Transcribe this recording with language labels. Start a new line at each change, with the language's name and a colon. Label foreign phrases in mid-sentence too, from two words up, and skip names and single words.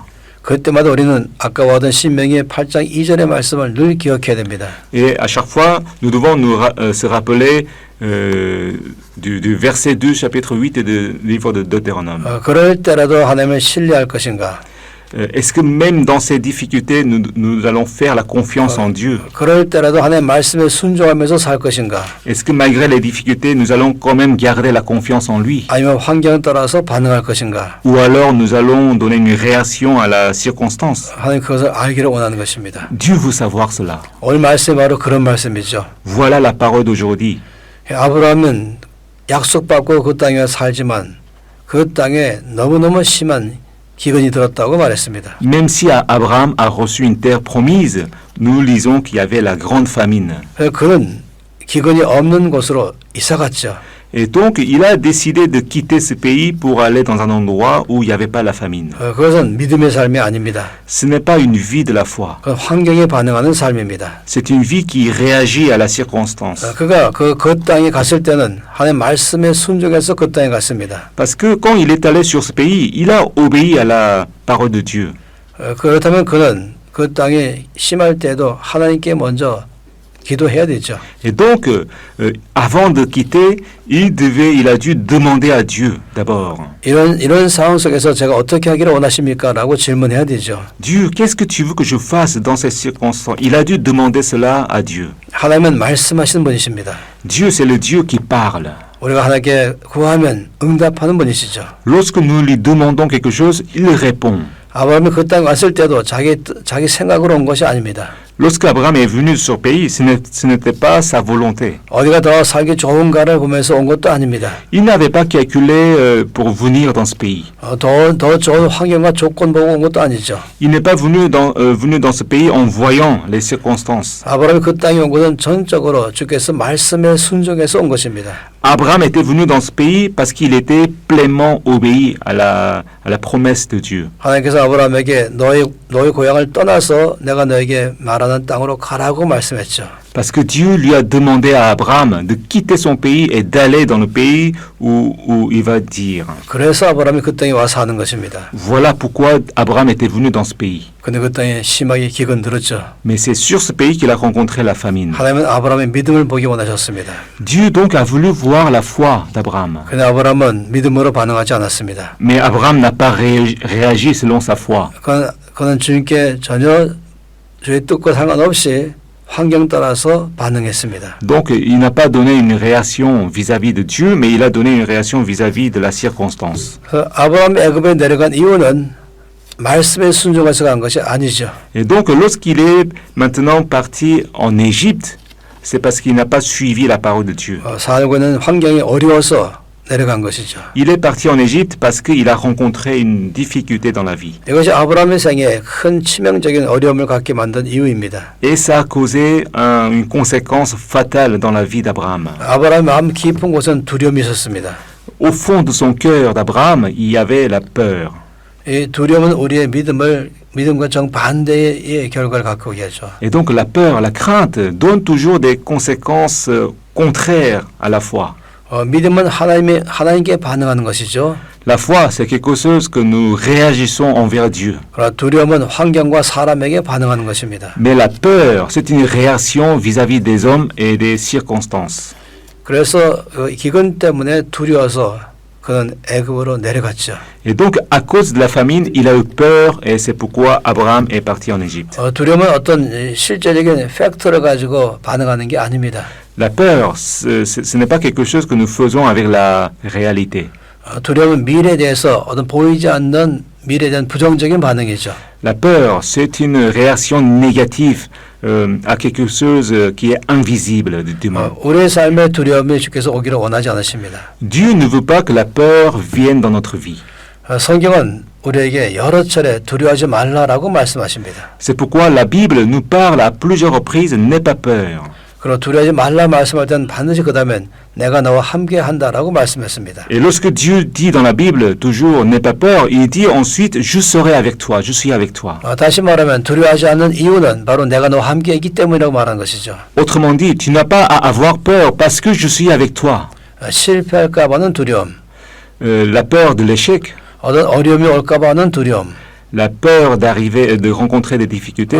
Korean: 그때마다 우리는 아까 보던 신명기의 8장 2절의 말씀을 늘 기억해야 됩니다.
French: Et à chaque fois, nous devons se rappeler du verset 2, chapitre 8 et du livre de Deutéronome.
Korean: 그럴 때라도 하나님을 신뢰할 것인가?
French: Est-ce que même dans ces difficultés, nous allons faire la confiance en Dieu?
Korean: 그럴 때라도 하나님 말씀에 순종하면서 살 것인가?
French: Est-ce que malgré les difficultés, nous allons quand même garder la confiance en lui?
Korean: 아니면 환경에 따라서 반응할 것인가?
French: Ou alors nous allons donner une réaction à la circonstance?
Korean: 하나님 그것을 알기를 원하는 것입니다.
French: Dieu veut savoir cela.
Korean: 오늘 말씀이 바로 그런 말씀이죠.
French: Voilà la parole d'aujourd'hui.
Korean: 아브라함은 약속받고 그 땅에 살지만 그 땅에 너무너무 심한 기근이 들었다고 말했습니다.
French: Même si Abraham a reçu une terre promise, nous lisons qu'il y avait la grande famine.
Korean: 그는 기근이 없는 곳으로 이사 갔죠.
French: Et donc, il a décidé de quitter ce pays pour aller dans un endroit où il n'y avait pas la famine.
Korean: 그것은 믿음의 삶이 아닙니다.
French: Ce n'est pas une vie de la foi.
Korean: 그 환경에 반응하는 삶입니다.
French: C'est une vie qui réagit à la circonstance.
Korean: 그가 그 땅에 갔을 때는 하나님 말씀에 순종해서 그 땅에 갔습니다.
French: Parce que quand il est allé sur ce pays, il a obéi à la parole de Dieu.
Korean: 그렇다면 그는 그 땅에 심할 때도 하나님께 먼저 기도해야 되죠.
French: Et donc, avant de quitter, il a dû demander à Dieu d'abord.
Korean: 이런 상황 속에서 제가 어떻게 하기를 원하십니까? 라고 질문해야 되죠.
French: Dieu, qu'est-ce que tu veux que je fasse dans ces circonstances? Il a dû demander cela à Dieu.
Korean: 하나님은 말씀하시는 분이십니다.
French: Dieu, c'est le Dieu qui parle.
Korean: 우리가 하나님께 구하면 응답하는 분이시죠.
French: Lorsque nous lui demandons quelque chose, il répond.
Korean: 아브라함이 그 땅에 왔을 때도 자기 생각으로 온 것이 아닙니다.
French: Lorsqu'Abraham est venu sur ce pays, ce n'était pas sa volonté.
Korean: 어디가 더 살기 좋은가를 보면서 온 것도 아닙니다.
French: Il n'avait pas calculé pour venir dans ce pays.
Korean: 더 좋은 환경과 조건 보고 온 것도 아니죠.
French: Il n'est pas venu dans ce pays en voyant les circonstances.
Korean: 아브라함이 그 땅에 온 것은 전적으로 주께서 말씀에 순종해서 온 것입니다.
French: Abraham était venu dans ce pays parce qu'il était pleinement obéi à la promesse de Dieu.
Korean: 하나님께서 아브라함에게 너희 고향을 떠나서 내가 너에게 말하는 땅으로 가라고 말씀했죠.
French: Parce que Dieu lui a demandé à Abraham de quitter son pays et d'aller dans le pays où il va dire.
Korean: 그래서 아브라함이 그 땅에 와서 사는 것입니다.
French: Voilà pourquoi Abraham était venu dans ce pays.
Korean: 근데 그 땅에 심하게 기근 들었죠.
French: Mais c'est sur ce pays qu'il a rencontré la famine.
Korean: 하나님은 아브라함의 믿음을 보기 원하셨습니다.
French: Dieu donc a voulu voir la foi d'Abraham.
Korean: 근데 아브라함은 믿음으로 반응하지 않았습니다.
French: Mais Abraham n'a pas réagi selon sa foi.
Korean: 그는 주님께 전혀 주의 뜻과 상관없이 환경 따라서 반응했습니다.
French: Donc il n'a pas donné une réaction vis-à-vis de Dieu, mais il a donné une réaction vis-à-vis de la circonstance.
Korean: 아브라함이 애굽에 내려간 이유는 말씀에 순종해서 간 것이 아니죠.
French: Et donc lorsqu'il est maintenant parti en Égypte, c'est parce qu'il n'a pas suivi la parole de Dieu.
Korean: 살고 있는 환경이 어려워서 내려간 것이죠.
French: Il est parti en Égypte parce qu'il a rencontré une difficulté dans la vie.
Korean: 이것이 아브라함의 생에 큰 치명적인 어려움을 갖게 만든 이유입니다.
French: Et ça a causé une conséquence fatale dans la vie d'Abraham.
Korean: 아브라함의 마음 깊은 곳은 두려움이 있었습니다.
French: Au fond de son cœur d'Abraham, il y avait la peur.
Korean: 이 두려움은 우리의 믿음과 정반대의 결과를 갖고 오게 하죠.
French: Et donc la peur, la crainte donne toujours des conséquences contraires à la foi.
Korean: 믿음은 하나님께 반응하는 것이죠.
French: La foi, c'est quelque chose que nous réagissons envers Dieu.
Korean: 그러나 두려움은 환경과 사람에게 반응하는 것입니다.
French: Mais la peur, c'est une réaction vis-à-vis des hommes et des circonstances.
Korean: 그래서 기근 때문에 두려워서 그는 애굽으로 내려갔죠.
French: Et donc, à cause de la famine, il a eu peur et c'est pourquoi Abraham est parti en Égypte.
Korean: 두려움은 어떤 실제적인 팩트를 가지고 반응하는 게 아닙니다.
French: La peur, ce n'est pas quelque chose que nous faisons avec la réalité.
Korean: 두려움은 미래에 대해서 어떤 보이지 않는 미래에 대한 부정적인 반응이죠.
French: La peur, c'est une réaction négative à quelque chose qui est invisible de demain.
Korean: 우리의 삶에 두려움이 주께서 오기를 원하지 않으십니다.
French: Dieu ne veut pas que la peur vienne dans notre vie.
Korean: 성경은 우리에게 여러 차례 두려워하지 말라라고 말씀하십니다.
French: C'est pourquoi la Bible nous parle à plusieurs reprises, n'aie pas peur.
Korean: 그리고 두려워하지 말라 말씀할 때는 반드시 그 다음엔 내가 너와 함께 한다라고 말씀했습니다.
French: Et lorsque Dieu dit dans la Bible toujours n'aie pas peur, il dit ensuite je serai avec toi, je suis avec toi.
Korean: 다시 말하면 두려워하지 않는 이유는 바로 내가 너와 함께 있기 때문이라고 말하는 것이죠.
French: Autrement dit, tu n'as pas à avoir peur parce que je suis avec toi.
Korean: 실패할까 봐는 두려움.
French: La peur de l'échec,
Korean: 어떤 어려움이 올까 봐는 두려움.
French: la peur de rencontrer des difficultés,